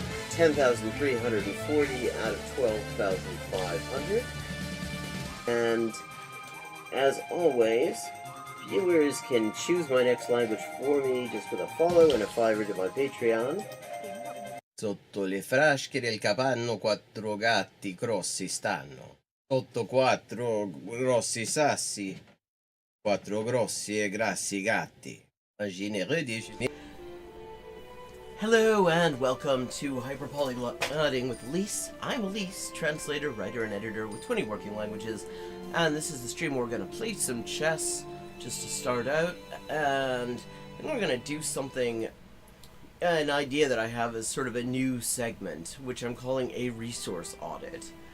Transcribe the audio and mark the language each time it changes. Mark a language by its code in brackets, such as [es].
[en] 10,340 out of 12,500. And as always, viewers can choose my next language for me just with a follow and a $5 to my Patreon. [it] Sotto le frasche del capanno 4 gatti grossi stanno. Sotto 4 grossi sassi, 4 grossi e grassi gatti. [fr] Un généreux déjeuner. [en] Hello and welcome to Hyperpolyglotting with Elise. I'm Elise, translator, writer, and editor with 20 working languages, and this is the stream where we're going to play some chess just to start out, and then we're going to do something, an idea that I have as sort of a new segment, which I'm calling a resource audit.